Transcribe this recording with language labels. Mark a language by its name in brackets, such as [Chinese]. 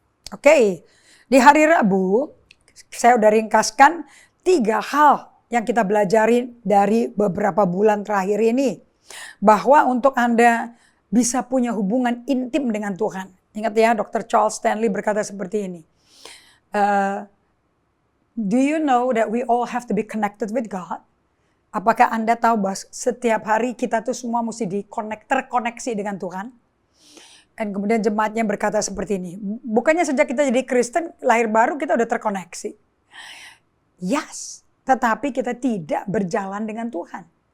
[Indonesian] Oke, di hari Rabu saya udah ringkaskan 3 hal yang kita belajari dari beberapa bulan terakhir ini. Bahwa untuk Anda bisa punya hubungan intim dengan Tuhan. Ingat ya, Dr. Charles Stanley berkata seperti ini. [English] Do you know that we all have to be connected with God? [Indonesian] Apakah Anda tahu bahwa setiap hari kita tuh semua mesti terkoneksi dengan Tuhan? Dan kemudian jemaatnya berkata seperti ini. Bukannya sejak kita jadi Kristen, lahir baru kita udah terkoneksi. Yes, tetapi kita tidak berjalan dengan Tuhan.